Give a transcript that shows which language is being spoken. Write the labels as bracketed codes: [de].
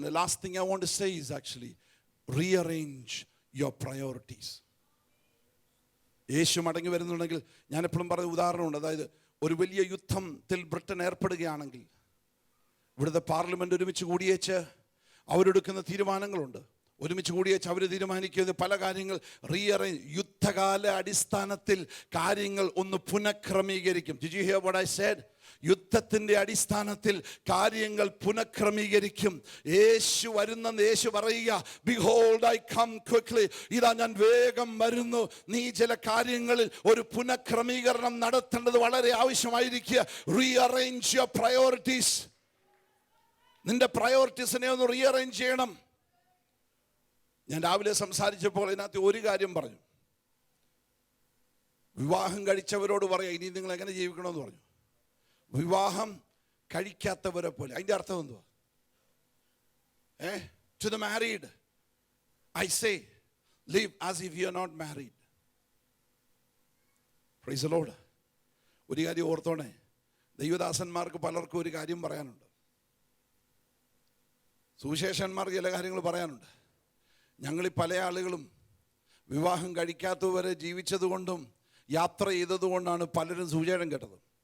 [en] The last thing I want to say is actually rearrange your priorities. [ml] യേശു മടങ്ങി വരുന്നുണ്ടെങ്കിൽ, ഞാൻ എപ്പോഴും പറയുന്ന ഉദാഹരണമുണ്ട്. അതായത് ഒരു വലിയ യുദ്ധത്തിൽ ബ്രിട്ടൻ ഏർപ്പെടുകയാണെങ്കിൽ ഇവിടുത്തെ പാർലമെന്റ് ഒരുമിച്ച് കൂടിയേച്ച് അവരെടുക്കുന്ന തീരുമാനങ്ങളുണ്ട്. ഒരുമിച്ച് കൂടിയേച്ച് അവർ തീരുമാനിക്കുന്നത് പല കാര്യങ്ങൾ റീഅറേഞ്ച്, യുദ്ധകാല അടിസ്ഥാനത്തിൽ കാര്യങ്ങൾ ഒന്ന് പുനഃക്രമീകരിക്കും. [en] Did you hear what I said? [ml] യുദ്ധത്തിന്റെ അടിസ്ഥാനത്തിൽ കാര്യങ്ങൾ പുനഃക്രമീകരിക്കും. യേശു വരുന്നെന്ന് യേശു പറയുക, [en] Behold, I come quickly. [ml] ഇതാ ഞാൻ വേഗം വരുന്നു. നീ ചില കാര്യങ്ങളിൽ ഒരു പുനഃക്രമീകരണം നടത്തേണ്ടത് വളരെ ആവശ്യമായിരിക്കുക. [en] Rearrange your priorities. [ml] നിന്റെ പ്രയോറിറ്റീസിനെ ഒന്ന് റീഅറേഞ്ച് ചെയ്യണം. ഞാൻ രാവിലെ സംസാരിച്ചപ്പോൾ ഇതിനകത്ത് ഒരു കാര്യം പറഞ്ഞു. വിവാഹം കഴിച്ചവരോട് പറയാം, ഇനി നിങ്ങൾ എങ്ങനെ ജീവിക്കണമെന്ന് പറഞ്ഞു. വിവാഹം കഴിക്കാത്തവരെ പോലെ. അതിൻ്റെ അർത്ഥം എന്തുവാ? [en] To the married, I say, live as if you are not married. Praise the Lord. [ml] ഒരു കാര്യം ഓർത്തോണേ, ദൈവദാസന്മാർക്ക് പലർക്കും ഒരു കാര്യം പറയാനുണ്ട്, സുവിശേഷന്മാർക്ക് ചില കാര്യങ്ങൾ പറയാനുണ്ട്. ഞങ്ങളീ പല ആളുകളും വിവാഹം കഴിക്കാത്തവരെ ജീവിച്ചതുകൊണ്ടും യാത്ര ചെയ്തതുകൊണ്ടാണ് പലരും സുവിശേഷം കേട്ടത്.